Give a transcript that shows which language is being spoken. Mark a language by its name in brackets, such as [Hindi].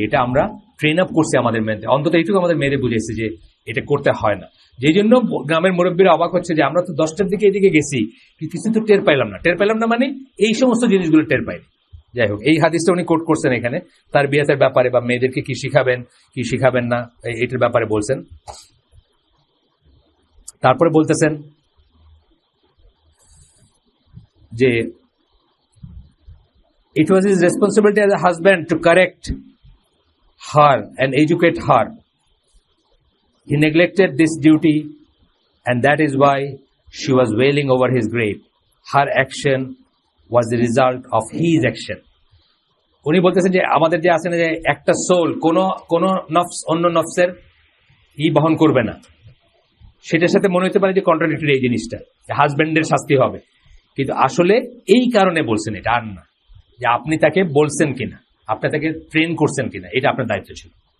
[Bangla] এটা আমরা train up করছি আমাদের মেয়েদের, অন্তত এইটুকু আমাদের মেয়েদের বুঝেছি যে এটা করতে হয় না। যেই জন্য গ্রামের মুরব্বীরা অবাক হচ্ছে যে আমরা তো 10টার দিকে এদিকে গেছি, কিছু তো টের পাইলাম না মানে এই সমস্ত জিনিসগুলো টের পাইনি। যাই হোক, এই হাদিসটা উনি কোট করছেন এখানে তার বিয়াতের ব্যাপারে বা মেয়েদেরকে কি শিখাবেন কি শিখাবেন না এটার ব্যাপারে বলছেন। তারপরে বলতেছেন যে [English] it was his responsibility as a husband to correct her and educate her. He neglected this duty, and that is why she was wailing over his grave. Her action was the result of his action. [Bangla] উনি বলতেছেন যে আমাদের যে আছে না, যে একটা soul কোন নফস অন্য নফসের বহন করবে না, সেটার সাথে মনে হতে পারে যে কন্ট্রাডিক্টরি এই জিনিসটা, যে হাজবেন্ডের শাস্তি হবে, কিন্তু আসলে এই কারণে বলছেন এটা, আর না যে আপনি তাকে বলছেন কিনা, আপনি তাকে ট্রেন করছেন কিনা, এটা আপনার দায়িত্ব ছিল।